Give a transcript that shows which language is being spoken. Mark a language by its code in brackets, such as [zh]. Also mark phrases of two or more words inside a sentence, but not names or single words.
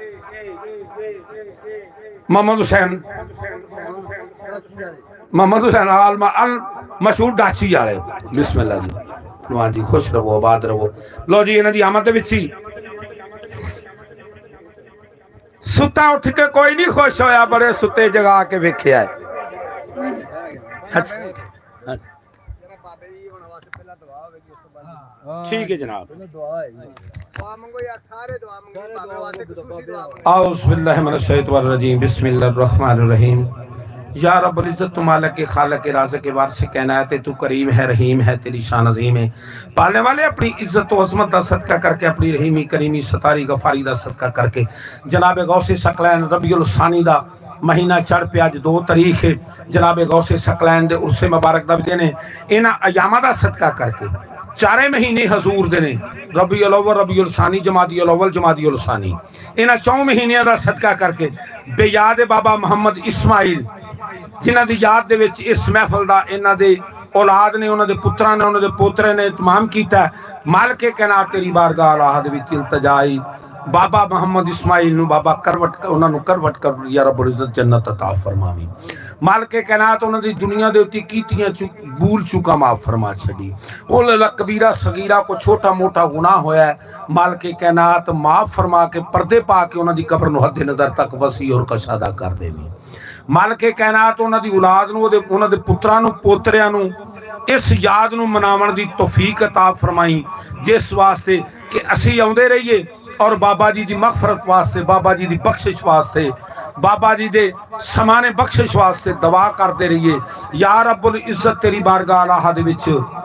[pa] محمد حسین المشہور ڈاچی والے بسم اللہ جی نواز جی خوش رہو آباد رہو لو جی انہاں دی آمد دے وچ ہی سُتا اُٹھ کے کوئی نہیں خوش ہویا بڑے سُتے جگا کے ویکھیا ٹھیک ہے جناب [ar] أعوذ بالله من الشيطان الرجيم بسم الله الرحمن الرحيم يا رب العزة [pa] تو مالک کے خالق کے رازق کے وارث کائنات تو کریم ہے رحیم ہے تیری شان عظیم ہے پالنے والے اپنی عزت تو عظمت کا صدقہ کرکے اپنی رحیمی کریمی ستاری غفاری کا صدقہ کرکے جناب غوث ثقلین ربیع الثانی دا مہینہ چڑھ پے اج 2 تاریخ ہے جناب غوث ثقلین دے عرس مبارک دا دن ہے انہاں ایاماں دا صدقہ کرکے 4 مہینے حضور دے نے ربیع الاول ربیع الثانی جمادی الاول جمادی الثانی انہاں 4 مہینوں کا صدقہ کرکے بیاد بابا محمد اسماعیل جنہاں دی یاد دے وچ اس محفل دا انہاں دے اولاد نے اونہاں دے پتراں نے اونہاں دے پوترے نے اہتمام کیتا مالک کائنات تیری بارگاہ اللہ دے وچ التجائی بابا محمد اسماعیل نوں بابا کروٹ اونہاں نوں کروٹ کر [ar] يا رب العزة [pa] جنت عطا فرماوی مالک کائنات اونہاں دی دنیا دے اُتے کیتیاں بھُل چُکاں معاف فرما چھڈی اونہاں کبیرہ صغیرہ کو چھوٹا موٹا گناہ ہویا مالک کائنات معاف فرما کے پردے پا کے اونہاں دی قبر نوں حد نظر تک وسیع اور کشادہ کر دیوی مالک کائنات اونہاں دی اولاد نوں اونہاں دے پتراں نوں پوتریاں نوں اس یاد نوں مناوݨ دی توفیق عطا فرمائی جس واسطے کہ اسیں آؤندے رہیے اور بابا جی کی مغفرت واسطے بابا جی کی بخشش واسطے بابا جی دے سمانے بخشش واسطے دعا کرتے رہیے [ar] يا رب العزة [pa] تیری بارگاہ اللہ دے وچ